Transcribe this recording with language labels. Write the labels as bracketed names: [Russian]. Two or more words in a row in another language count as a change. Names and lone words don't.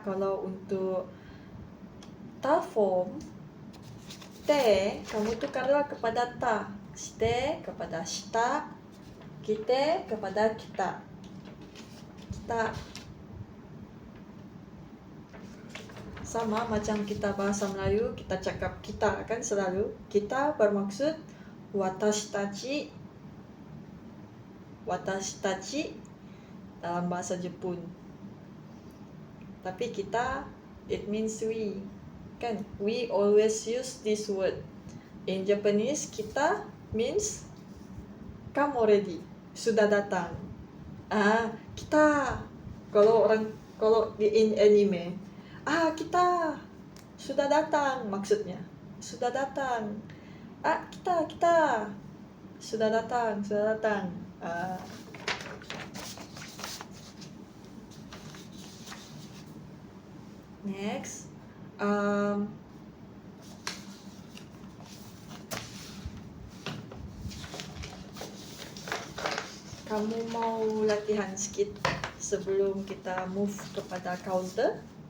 [Malay] Kalau untuk ta form, te kamu tukarlah kepada ta, shite kepada shita, kite kepada kita. Kita sama macam kita bahasa Melayu, kita cakap kita kan selalu. Kita bermaksud [Japanese] わたしたち [Malay] dalam bahasa Jepun. Tapi kita, [English] it means we. Kan? We always use this word. In Japanese, kita means come already, [Malay] sudah datang. Kita. Kalau [English] in anime, [Malay] kita sudah datang, maksudnya. Sudah datang. Kita sudah datang. Next, kamu mau latihan sedikit sebelum kita move kepada counter?